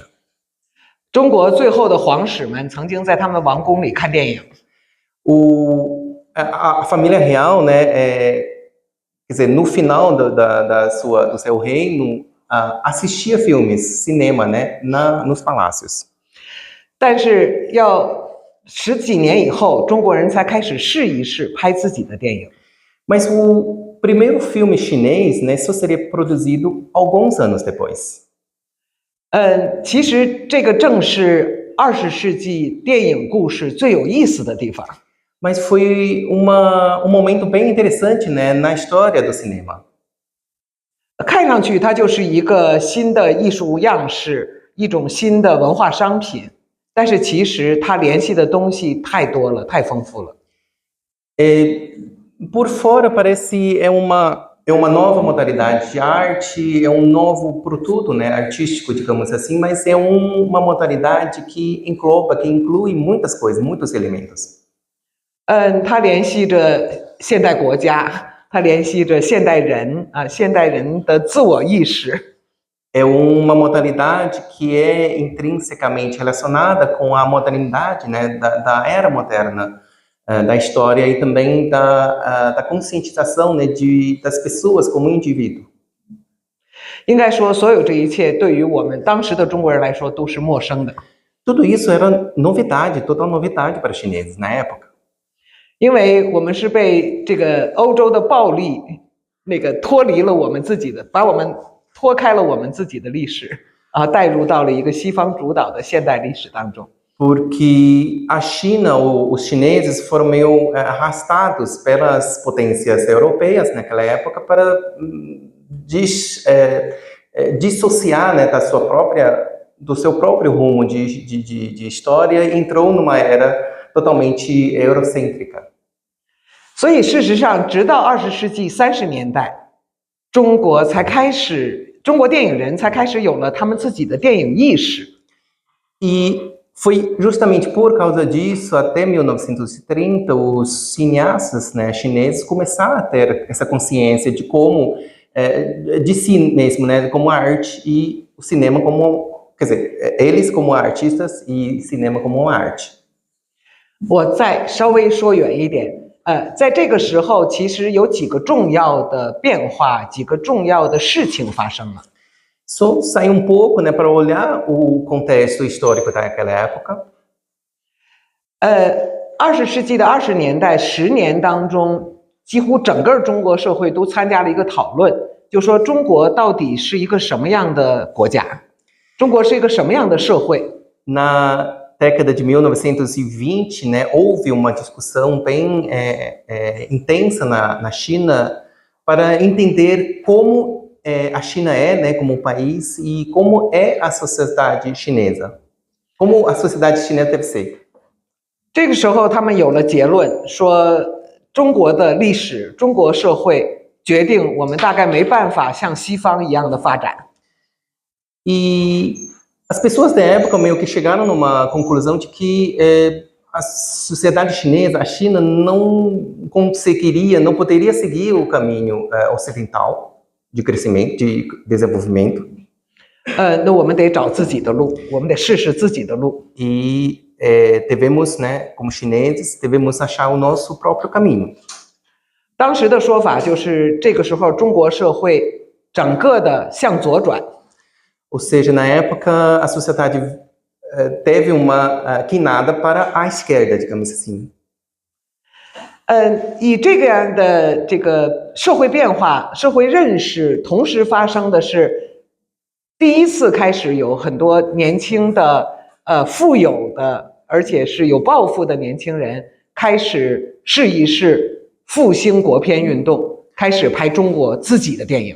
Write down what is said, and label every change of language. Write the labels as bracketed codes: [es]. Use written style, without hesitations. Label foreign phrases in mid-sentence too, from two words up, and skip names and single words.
[zh] 中国最后的皇室们曾经在他们王宫里看电影。 [pt] A família real, né, quer dizer, no final do seu reino, assistia filmes, cinema, né, nos palácios. [zh] 但是要10几年以后，中国人才开始试一试拍自己的电影。 [pt] Mas o primeiro filme chinês, né, só seria produzido alguns anos depois. [zh] 其实这个正是20世纪电影故事最有意思的地方。 [pt] Mas foi momento bem interessante, né, na história do cinema. [zh] 看上去它就是一个新的艺术样式，一种新的文化商品，但是其实它联系的东西太多了，太丰富了。 [pt] Por fora parece é uma nova modalidade de arte, é um novo produto, né, artístico, digamos assim, mas é uma modalidade que engloba, que inclui muitas coisas, muitos elementos. [zh] 它联系着现代国家，它联系着现代人啊，现代人的自我意识。 [pt] É uma modalidade que é intrinsecamente relacionada com a modernidade, né, da era moderna, da história e também da conscientização, né, das pessoas como indivíduo. [zh] 应该说，所有这一切对于我们当时的中国人来说都是陌生的， [pt] Tudo isso era novidade, total novidade para os chineses na época. [zh] 因为我们是被这个欧洲的暴力脱离了我们自己的，把我们脱开了我们自己的历史啊，带入到了一个西方主导的现代历史当中。 [pt] Porque a China, os chineses foram meio arrastados pelas potências europeias naquela época para dissociar, né, do seu próprio rumo de história e entrou numa era totalmente eurocêntrica. [zh] 所以事实上，直到20世纪30年代，中国电影人才开始有了他们自己的电影意识。 [pt] E foi justamente por causa disso, até 1930, os cineastas, né, chineses começaram a ter essa consciência de como, de si mesmo, né, como arte e o cinema como, quer dizer, eles como artistas e cinema como arte. [zh] 我再稍微说远一点，在这个时候，其实有几个重要的变化，几个重要的事情发生了。 [pt] Só sair um pouco, né, para olhar o contexto histórico daquela época. [zh] 20 世纪的20年代10年当中，几乎整个中国社会都参加了一个讨论，就说中国到底是一个什么样的国家，中国是一个什么样的社会。 [pt] Na década de 1920, né, houve uma discussão bem intensa na China para entender como a China é, né, como um país e como é a sociedade chinesa, como a sociedade chinesa deve ser. [zh] 这个时候，他们有了结论，说中国的历史、中国社会决定我们大概没办法像西方一样的发展。 [pt] E as pessoas da época meio que chegaram numa conclusão de que a sociedade chinesa, a China, não conseguiria, não poderia seguir o caminho ocidental de crescimento, de desenvolvimento. [zh] 那我们得找自己的路，我们得试试自己的路。 [pt] E devemos, né, como chineses, devemos achar o nosso próprio caminho. [zh] 当时的说法就是，这个时候中国社会整个的向左转。 [pt] Ou seja, na época, a sociedade teve uma quinada para a esquerda, digamos assim. [zh] 以这个样的这个社会变化、社会认识同时发生的是，第一次开始有很多年轻的富有的，而且是有抱负的年轻人开始试一试复兴国片运动，开始拍中国自己的电影。